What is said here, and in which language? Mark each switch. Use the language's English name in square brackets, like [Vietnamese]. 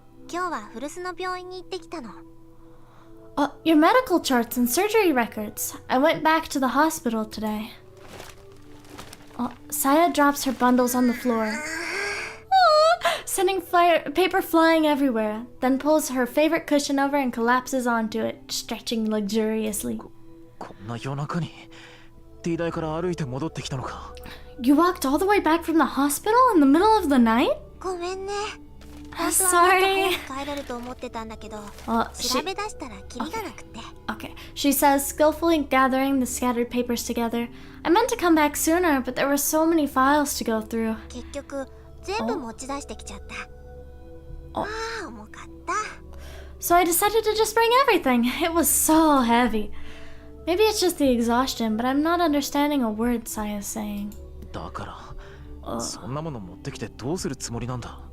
[Japanese] 今日は古巣の病院に行ってきたの。 [English] your medical charts and surgery records. I went back to the hospital today. Saya drops her bundles on the floor, sending paper flying everywhere, then pulls her favorite cushion over and collapses onto it, stretching luxuriously. [Japanese] こんな夜中に T 台から歩いて戻ってきたのか。 [English] You walked all the way back from the hospital in the middle of the night? [Japanese] ごめんね。 [English] Sorry. [Japanese] 帰れると思ってたんだけど、 [English] she... [Japanese] 調べ出したらキリがなくて。 [English] Okay. She says, skillfully gathering the scattered papers together. I meant to come back sooner, but there were so many files to go through. [Japanese] 結局全部持ち出してきちゃった。重かった。 [English] So I decided to just bring everything. It was so heavy. Maybe it's just the exhaustion, but I'm not understanding a word Saya's saying. [Japanese] だから、そんなもの持ってきてどうするつもりなんだ？